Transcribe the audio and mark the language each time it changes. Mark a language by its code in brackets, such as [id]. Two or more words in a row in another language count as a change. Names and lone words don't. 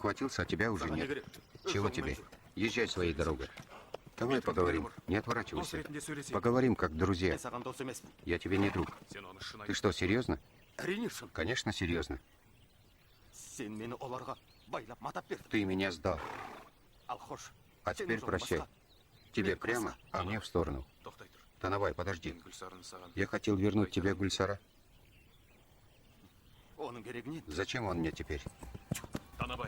[ru] Хватился, а тебя уже нет. Чего тебе? Езжай своей дорогой. Давай поговорим. Не отворачивайся. [kk] ретінде сөйлесейік. [ru] Поговорим как друзья. [kk] Мен саған дос емеспін. [ru] Я тебе не друг. [kk] Сен оны шын [ru] Ты [kk] айт. [ru] что, серьезно? [kk] Әрине шын. [ru] Конечно, серьезно. [kk] Сен мені оларға байлап матап бердің. [ru] Ты меня сдал. [kk] Ал хош. [ru] А [kk] сенің [ru] теперь [kk] жолың [ru] прощай. [kk] басқа. [ru] Тебе [kk] Мен [ru] прямо, [kk] басқа. [ru] а мне в сторону. [kk] Тоқтай тұр. [ru] Танабай, подожди. [kk] Мен Гүлсарыны саған. [ru] Я хотел вернуть тебе Гульсара. [kk] Оның керегі не? [ru] Зачем он мне теперь? Танабай,